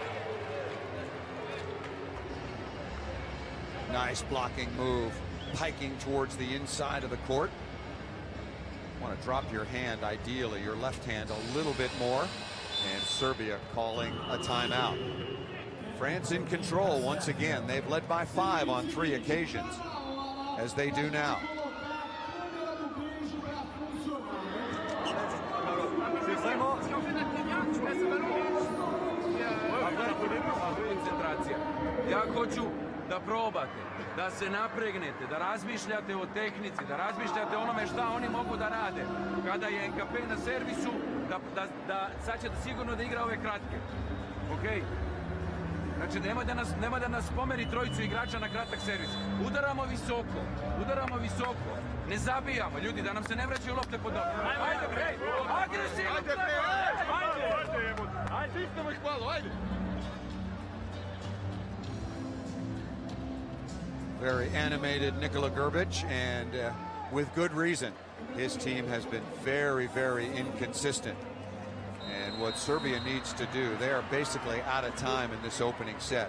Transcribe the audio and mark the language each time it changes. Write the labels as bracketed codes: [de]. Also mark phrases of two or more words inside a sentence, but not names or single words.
[en] Nice blocking move, piking towards the inside of the court. Want to drop your hand, ideally, your left hand a little bit more. And Serbia calling a timeout. France in control once again. They've led by 5 on 3 occasions, as they do now. [sr] Ja hoću da probate, da se napregnete, da razmišljate o tehnici, da razmišljate o onome šta oni mogu da rade. Kada je NKP na servisu, sad će sigurno da igra ove kratke. Ok? Znači, nema da nas pomeri trojicu igrača na kratak servis. Udaramo visoko, ne zabijamo, ljudi, da nam se ne vraćaju lopte pod noge. Ajde, bre! Agresivno! Ajde, stisnemo ih malo, ajde! [en] Very animated Nikola Grbić, and with good reason. His team has been very, very inconsistent. And what Serbia needs to do, they are basically out of time in this opening set.